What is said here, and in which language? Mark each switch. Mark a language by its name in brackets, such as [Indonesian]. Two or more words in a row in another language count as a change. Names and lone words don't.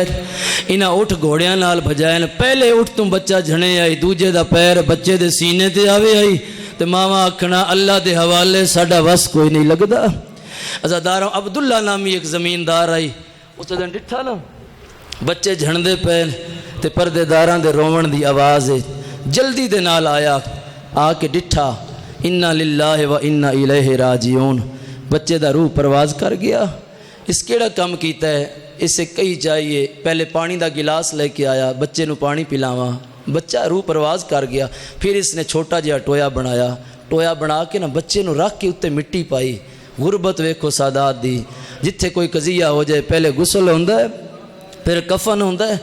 [Saraiki] انہاں اٹھ گھوڑیاں نال بھجائے۔ پہلے اٹھ تو بچہ جھݨے آئی دوجے دا پیر بچے دے سینے تے آوے آئی تے ماواں آکھنا اللہ دے حوالے ساڈا وس کوئی نہیں لگدا. عزاداروں عبداللہ نامی اک زمیندار آئی اس دن ڈٹھا نہ بچے جھݨدے پے تے پردیداراں دے رووݨ دی آواز ہے. جلدی دے نال آیا آکے ڈٹھا [Arabic] إنا لله و إنا إليه راجعون. [Saraiki] بچے دا روح پرواز کر گیا. اس کیڑا کام کیتا ہے? اسے کہی چاہیے پہلے پانی کا گلاس لیکے آیا بچے نوں پانی پلاوا. بچہ روح پرواز کر گیا. پھر اسنے چھوٹا جیہا ٹویا بنایا۔ ٹویا بنا کے نہ بچے نوں رکھ کے اتے مٹی پائی. غربت ویکھو سادات دی جتھے کوئی قضیہ ہو جائے پہلے غسل ہوندا ہے فیر کفن ہوندا ہے.